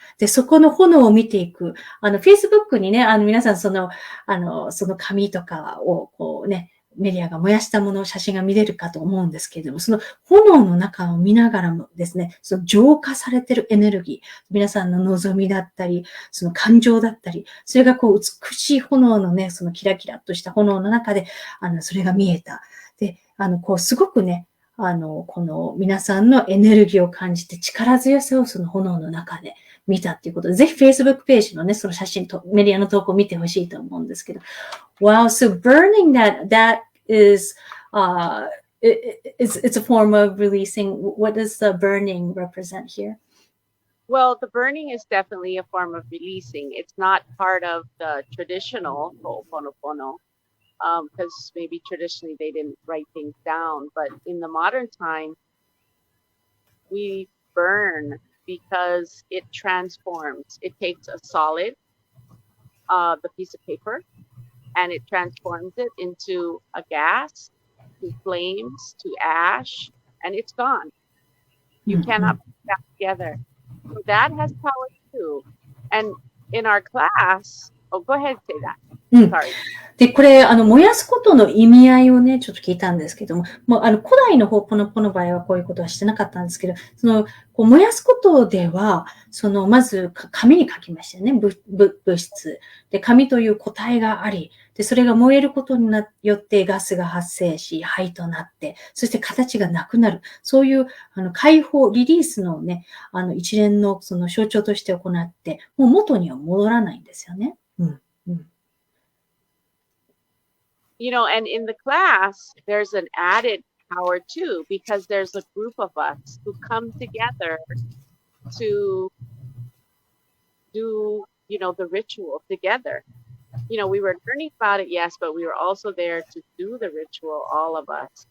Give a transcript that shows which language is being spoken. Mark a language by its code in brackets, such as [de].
[ja] で、そこの炎を見ていく。Facebook にね、皆さんその紙とかをメディアが燃やしたもの、写真が見れるかと思うんですけれども、その炎の中を見ながらもですね、その浄化されているエネルギー、皆さんの望みだったり、その感情だったり、それが美しい炎のね、そのキラキラとした炎の中で、それが見えた。で、すごくね、この皆さんのエネルギーを感じて力強さをその炎の中で見たっていうことで、ぜひ Facebook ページのね、その写真とメディアの投稿を見てほしいと思うんですけど。 [en] Wow, so burning that is, it's a form of releasing. What does the burning represent here? Well, the burning is definitely a form of releasing. It's not part of the traditional ho'oponopono, because maybe traditionally they didn't write things down. But in the modern time, we burn because it transforms. It takes a solid, the piece of paper, and it transforms it into a gas, to flames, to ash, and it's gone. You cannot put that together. So that has power too. And in our class, oh, go ahead and say that. Sorry. [ja] で、これ、燃やすことの意味合いをね、ちょっと聞いたんですけども、古代のホポノポの場合はこういうことはしてなかったんですけど、燃やすことでは、まず、紙に書きましたよね、物質。で、紙という個体があり、で、それが燃えることによってガスが発生し、灰となって、そして形がなくなる。そういう、解放、リリースのね、一連のその象徴として行って、もう元には戻らないんですよね。 [en] And in the class, there's an added power too, because there's a group of us who come together to do, the ritual together. We were learning about it, yes, but we were also there to do the ritual, all of us.